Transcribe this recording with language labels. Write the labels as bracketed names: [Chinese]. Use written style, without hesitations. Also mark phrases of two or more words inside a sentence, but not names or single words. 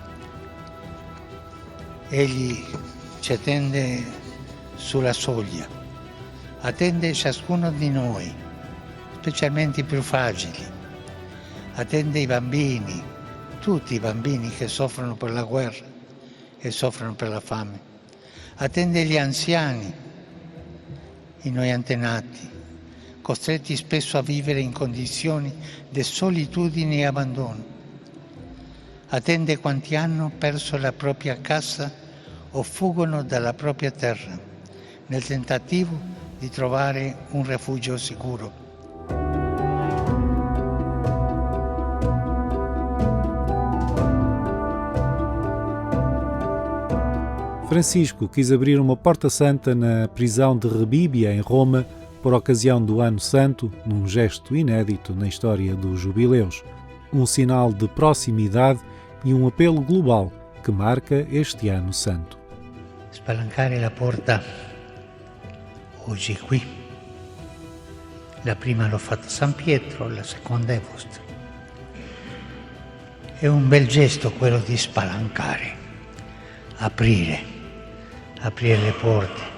[Italian] Egli ci attende sulla soglia, attende ciascuno di noi, specialmente i più fragili, attende i bambini, tutti i bambini che soffrono per la guerra e soffrono per la fame, attende gli anziani, i noi antenati, costretti spesso a vivere in condizioni di solitudine e abbandono. Attende quanti hanno perso la propria casa o fuggono dalla propria terra, nel tentativo di trovare un rifugio sicuro. [Portuguese] Francisco quis abrir uma porta santa na prisão de Rebíbia, em Roma, por ocasião do Ano Santo, num gesto inédito na história dos jubileus. Um sinal de proximidade e um apelo global que marca este Ano Santo. [Italian] Spalancare la porta oggi qui. La prima l'ho fatta a San Pietro, la seconda è vostra. È un bel gesto quello di spalancare, aprire le porte.